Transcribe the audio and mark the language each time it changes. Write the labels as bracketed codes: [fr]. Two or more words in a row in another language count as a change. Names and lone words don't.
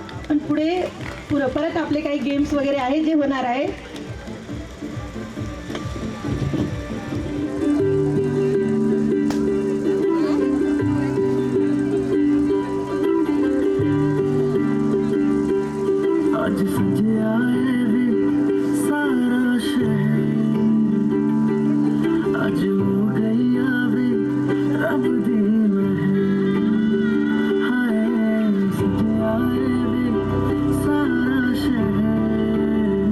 [mr] पण पुढे परत आपले काही गेम्स वगैरे आहे जे होणार आहे. [pa] ਅੱਜ ਸਜੇ ਆਏ ਵੇ ਸਾਰਾ ਸ਼ਹਿਰ. ਅੱਜ ਹੋ ਗਈ ਆਵੇ ਰੱਬ ਦੀ ਮਹਿਰ. ਹਾਏ ਸਜੇ ਆਏ ਵੇ ਸਾਰਾ ਸ਼ਹਿਰ.